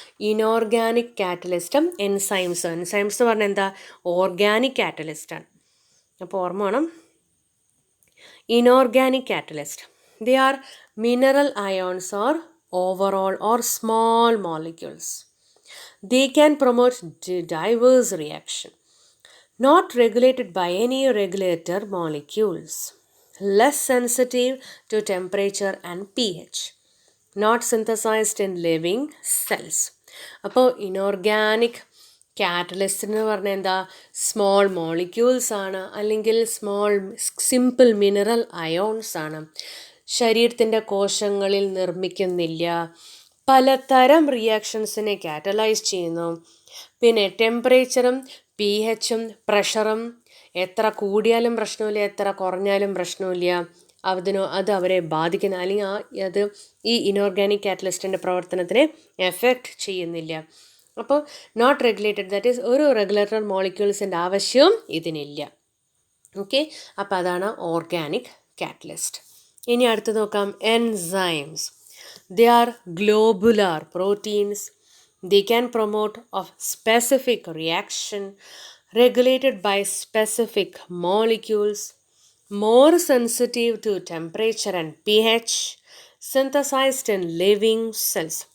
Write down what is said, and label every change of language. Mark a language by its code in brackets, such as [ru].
[ml] Inorganic കാറ്റലിസ്റ്റും enzymes എന്ന് പറഞ്ഞാൽ എന്താ? ഓർഗാനിക് കാറ്റലിസ്റ്റാണ്. അപ്പോൾ ഓർമ്മ വേണം. Inorganic catalyst, [en] They are mineral ions or overall or small molecules. They can promote diverse reaction, not regulated by any regulator molecules, less sensitive to temperature and pH, not synthesized in living cells. [ml] അപ്പോൾ inorganic catalyst എന്ന് പറഞ്ഞാൽ എന്താ? Small molecules ആണ്, അല്ലെങ്കിൽ small simple mineral ions ആണ്. ശരീരത്തിൻ്റെ കോശങ്ങളിൽ നിർമ്മിക്കുന്നില്ല, പലതരം റിയാക്ഷൻസിനെ കാറ്റലൈസ് ചെയ്യുന്നു. പിന്നെ ടെമ്പറേച്ചറും pHഉം പ്രഷറും എത്ര കൂടിയാലും പ്രശ്നമില്ല, എത്ര കുറഞ്ഞാലും പ്രശ്നമില്ല. അത് അവരെ ബാധിക്കുന്ന, അല്ലെങ്കിൽ അത് ഈ ഇനോർഗാനിക് കാറ്റലിസ്റ്റിൻ്റെ പ്രവർത്തനത്തിനെ എഫക്റ്റ് ചെയ്യുന്നില്ല. അപ്പോൾ നോട്ട് റെഗുലേറ്റഡ്, ദാറ്റ് ഈസ് ഒരു റെഗുലേറ്റർ മോളിക്യൂൾസിൻ്റെ ആവശ്യവും ഇതിനില്ല. ഓക്കെ, അപ്പോൾ അതാണ് ഓർഗാനിക് കാറ്റലിസ്റ്റ്. ഇനി അടുത്ത് നോക്കാം enzymes. [en] They are globular proteins. They can promote of specific reaction regulated by specific molecules, more sensitive to temperature and pH, synthesized in living cells.